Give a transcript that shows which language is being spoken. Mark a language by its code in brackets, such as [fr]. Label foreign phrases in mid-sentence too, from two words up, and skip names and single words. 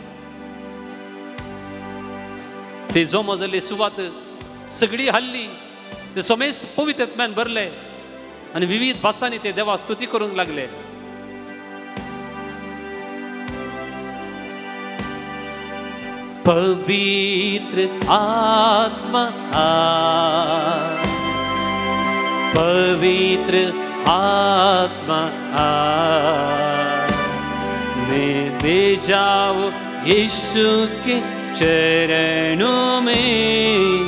[kok] ते जोमा जाल्ली सुवात सगळी हल्ली. ते सोमेस पवित्र आत्म्यान भरले आणि विविध भासांनी ते देवा स्तुती करूंक लागले. [hi] पवित्र आत्मा पवित्र आत्मा मैं दे जाओ यीशु के चरणों में.